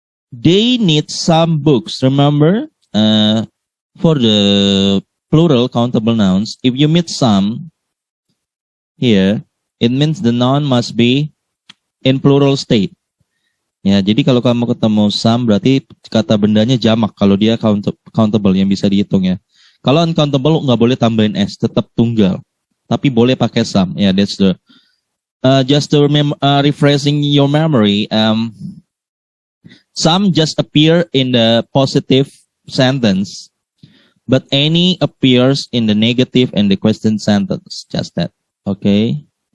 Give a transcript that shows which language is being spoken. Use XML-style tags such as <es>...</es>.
<en>They need some books. Remember, for the plural countable nouns, if you meet some here, it means the noun must be in plural state.</en> <id>Jadi kalau kamu ketemu some, berarti kata bendanya jamak kalau dia countable yang bisa dihitung ya. Kalau uncountable nggak boleh tambahin s, tetap tunggal. Tapi boleh pakai some.</id> <en>That's the just to refreshing your memory. Some just appear in the positive sentence, but any appears in the negative and the question sentence. Just that. Okay.</en>